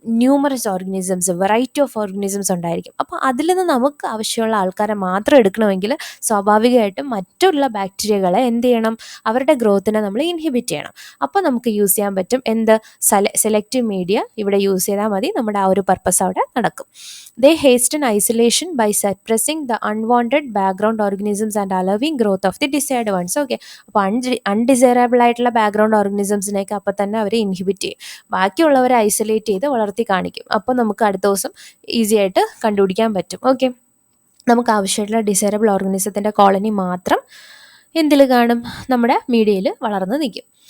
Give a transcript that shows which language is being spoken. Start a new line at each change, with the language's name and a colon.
Malayalam: Numerous organisms, variety of organisms ഉണ്ടായിരിക്കും. അപ്പോൾ അതിൽ നിന്ന് നമുക്ക് ആവശ്യമുള്ള ആൾക്കാരെ മാത്രം എടുക്കണമെങ്കിൽ സ്വാഭാവികമായിട്ടും മറ്റുള്ള ബാക്ടീരിയകളെ എന്ത് ചെയ്യണം, അവരുടെ ഗ്രോത്തിനെ നമ്മൾ ഇൻഹിബിറ്റ് ചെയ്യണം. അപ്പോൾ നമുക്ക് യൂസ് ചെയ്യാൻ പറ്റും എന്ത്, സെലക്റ്റീവ് മീഡിയ ഇവിടെ യൂസ് ചെയ്താൽ മതി, നമ്മുടെ ആ ഒരു പർപ്പസ് അവിടെ നടക്കും.
English: They hasten isolation by suppressing the unwanted background organisms and allowing growth of the desired ones.
Malayalam: Okay, അപ്പോൾ അൺഡിസൈറബിൾ ആയിട്ടുള്ള ബാക്ക്ഗ്രൗണ്ട് ഓർഗനിസംസിനെയൊക്കെ അപ്പോൾ തന്നെ അവർ ഇൻഹിബിറ്റ് ചെയ്യും, ബാക്കിയുള്ളവരെ ഐസൊലേറ്റ് ചെയ്ത് വളർത്തി കാണിക്കും. അപ്പോൾ നമുക്ക് അടുത്ത ദിവസം ഈസി ആയിട്ട് കണ്ടുപിടിക്കാൻ പറ്റും. ഓക്കെ, നമുക്ക് ആവശ്യമായിട്ടുള്ള ഡിസൈറബിൾ ഓർഗനിസത്തിൻ്റെ കോളനി മാത്രം എന്തിൽ കാണും, നമ്മുടെ മീഡിയയിൽ വളർന്ന് നിൽക്കും.